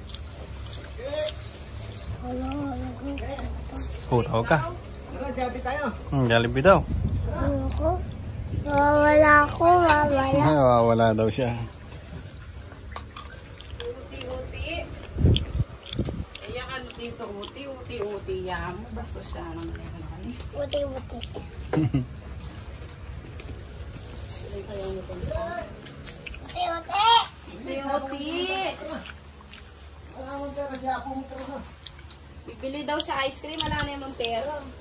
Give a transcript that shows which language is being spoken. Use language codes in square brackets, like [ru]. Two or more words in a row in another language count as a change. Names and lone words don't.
[tl] Hala. Tawag ka. Jollibee daw. Ako? Wala ako. Wala. Wala daw siya. Uti-uti. Kaya ka dito uti-uti. Yamo. Basta siya naman. Uti-uti. Uti-uti. Uti-uti. Bibili daw siya ice cream. Wala na yung pera.